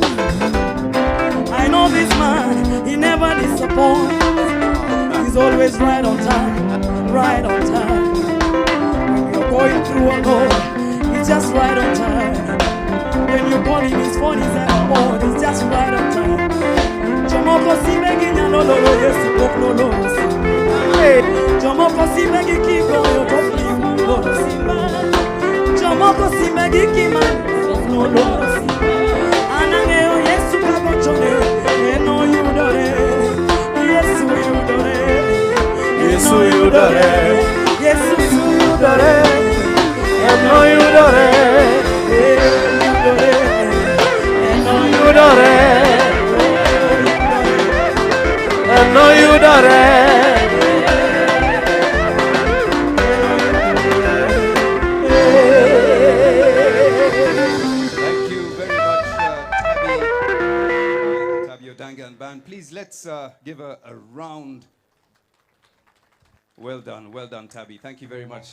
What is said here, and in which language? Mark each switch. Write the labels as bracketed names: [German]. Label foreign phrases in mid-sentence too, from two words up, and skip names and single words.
[English] I know this man, He never disappoints. He's always right on time, right on time. When you're going through a road, He's just right on time. When you call Him, His phone is on board, He's just right on time. [Luo (Kenya and Tanzania)] Jomoko si begi nyano lolo Yesu poklo lolo si. Jomoko si begi kiko yo topli lolo si. Jomoko si begi kima lolo si. Anange yo Yesu kako chone eno yudore. Yesu yudore. Yesu yudore. Yesu yudore. Eno yudore. Yudore. Eno yudore. Eno yudore. [English] Thank you very much, Tabby Odanga and band. Please, let's give a round. Well done, Tabby. Thank you very much.